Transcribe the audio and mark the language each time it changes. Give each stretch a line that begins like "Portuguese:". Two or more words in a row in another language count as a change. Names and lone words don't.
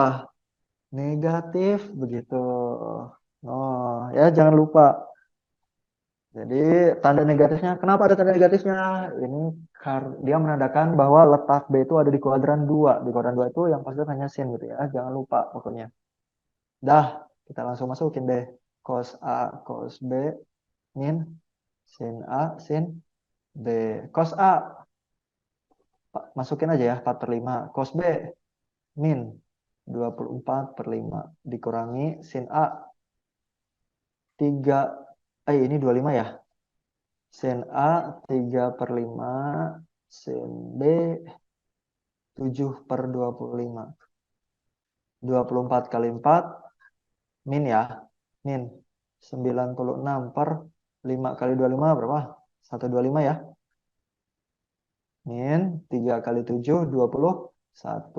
Indonesian: Negatif begitu. Oh, ya jangan lupa. Jadi tanda negatifnya, kenapa ada tanda negatifnya? Ini dia menandakan bahwa letak B itu ada di kuadran 2. Di kuadran 2 itu yang positif hanya sin gitu ya. Jangan lupa pokoknya. Dah, kita langsung masukin deh. Cos A, cos B, min sin A, sin B. Cos A, masukin aja ya, 4/5. Cos B, min 24/5. Dikurangi sin A, 3. Ini 25 ya. Sin A, 3/5. Sin B, 7/25. 24 kali 4, min ya. Min 96 per 5 kali 25 berapa? 125 ya. Min 3 kali 7, 21.